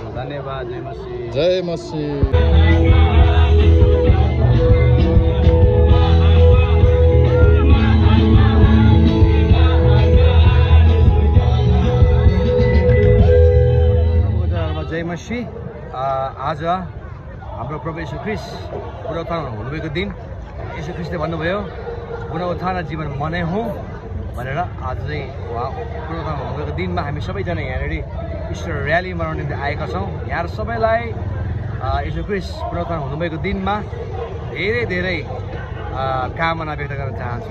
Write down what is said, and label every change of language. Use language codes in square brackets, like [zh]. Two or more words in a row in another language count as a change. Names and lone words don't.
[ne] धन्यवाद। जय मसीह। जय मसीह। जय मसीह। आज हाम्रो प्रभु येशू ख्रीष्ट पुनरुत्थान हुनुभएको दिन यसो ख्रिस्टले भन्नुभयो पुनरुत्थान जीवन म नै हुँ भनेर आज चाहिँ उहाँ पुनरुत्थान हुनुभएको दिनमा हामी सबैजना यहाँनिर [en] Easter rally [ne] मनाउने निम्ति आएका छौँ। यहाँ सबैलाई यसो ख्रिस्ट पुनरुत्थान हुनुभएको दिनमा धेरै धेरै कामना व्यक्त गर्न चाहन्छु।